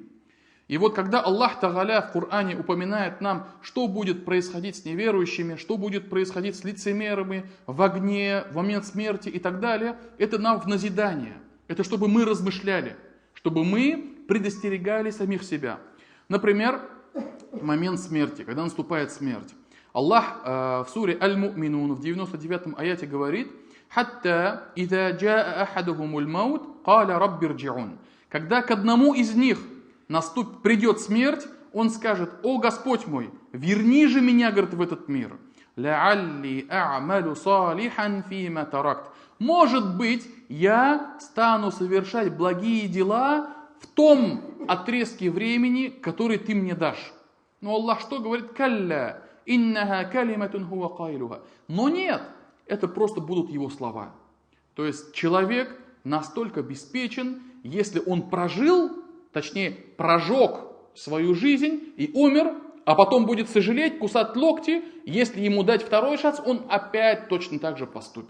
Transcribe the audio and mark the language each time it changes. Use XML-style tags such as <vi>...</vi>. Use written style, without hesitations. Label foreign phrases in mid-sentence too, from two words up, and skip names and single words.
<ru>И вот когда</ru> <ar>الله تعالى</ar> <ru>в Коране упоминает нам, что будет происходить с неверующими, что будет происходить с лицемерами в огне, в момент смерти и так далее, это нам в назидание. Это чтобы мы размышляли, чтобы мы предостерегали самих себя. Например, момент смерти, когда наступает смерть. Аллах в суре Аль-Му'минун в 99-м аяте говорит:</ru> <ar>«حتى إذا جاء أحدهم الموت قال رب ارجعون».</ar> <ru>Когда к одному из них придет смерть, он скажет: «О Господь мой, верни же меня, говорит, в этот мир.</ru> <ar>لعلي أعمل صالحا فيما تركت».</ar> <ru>Может быть, я стану совершать благие дела в том отрезке времени, который ты мне дашь. Но Аллах что говорит?</ru> <ar>«كلا, إنها كلمة هو قائلها».</ar> <ru>Но нет, это просто будут его слова. То есть человек настолько обеспечен, если он прожег свою жизнь и умер, а потом будет сожалеть, кусать локти, если ему дать второй шанс, он опять точно так же поступит.</ru>